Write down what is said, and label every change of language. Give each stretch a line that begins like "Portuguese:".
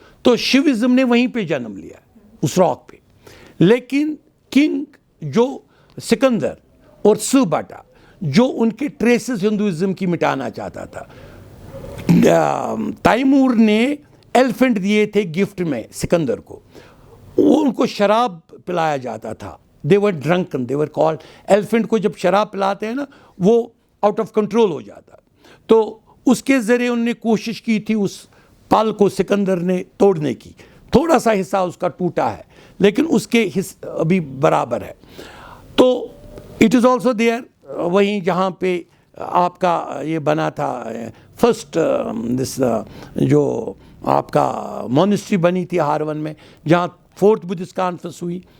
Urdu: تو شیوازم نے وہیں پہ جنم لیا اس راک پہ. لیکن کنگ جو سکندر اور سباٹا جو ان کے ٹریسز ہندوازم کی مٹانا چاہتا تھا, تیمور نے ایلیفنٹ دیے تھے گفٹ میں سکندر کو, وہ ان کو شراب پلایا جاتا تھا.
English: they were drunken, they were called elephant.
Urdu: کو جب شراب پلاتے ہیں نا وہ آؤٹ آف کنٹرول ہو جاتا. تو اس کے ذریعے انہوں نے کوشش کی تھی اس پل کو سکندر نے توڑنے کی. تھوڑا سا حصہ اس کا ٹوٹا ہے لیکن اس کے ابھی برابر ہے. تو
English: it is also there,
Urdu: وہیں جہاں پہ آپ کا یہ بنا تھا فرسٹ دس جو آپ کا مونسٹری بنی تھی ہارون میں, جہاں 4th بدھسٹ کانفرنس ہوئی.